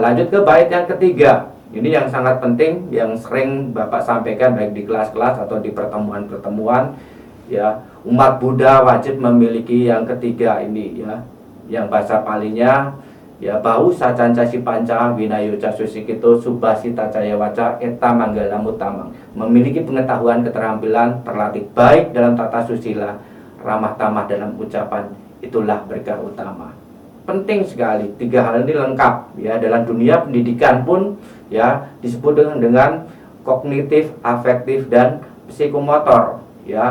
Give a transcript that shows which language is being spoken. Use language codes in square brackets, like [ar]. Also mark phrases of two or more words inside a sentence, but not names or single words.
[id] Lanjut ke bait yang ketiga. Ini yang sangat penting, yang sering Bapak sampaikan baik di kelas-kelas atau di pertemuan-pertemuan ya. Umat Buddha wajib memiliki yang ketiga ini ya, yang bahasa palinya ya [pi] bau sacanca si panca winayoca susikito subasita caya waca eta manggala mutamang, [id] memiliki pengetahuan keterampilan terlatih baik dalam tata susila, ramah tamah dalam ucapan, itulah berkah utama. Penting sekali, 3 hal ini lengkap ya. Dalam dunia pendidikan pun ya disebut dengan kognitif, afektif, dan psikomotor ya.